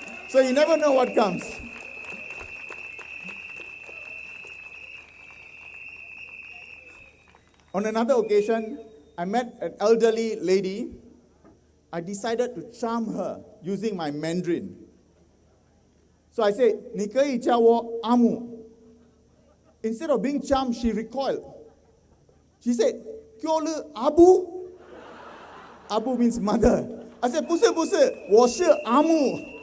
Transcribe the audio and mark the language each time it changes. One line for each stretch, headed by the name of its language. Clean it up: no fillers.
English: So you never know what comes. On another occasion, I met an elderly lady. I decided to charm her using my Mandarin. So I said,
Chinese: "你可以叫我阿姆."
English: Instead of being charmed, she recoiled. She said,
Chinese: "叫你Abu?"
English: Abu means mother. I said,
Chinese: 不是, 我是阿姆.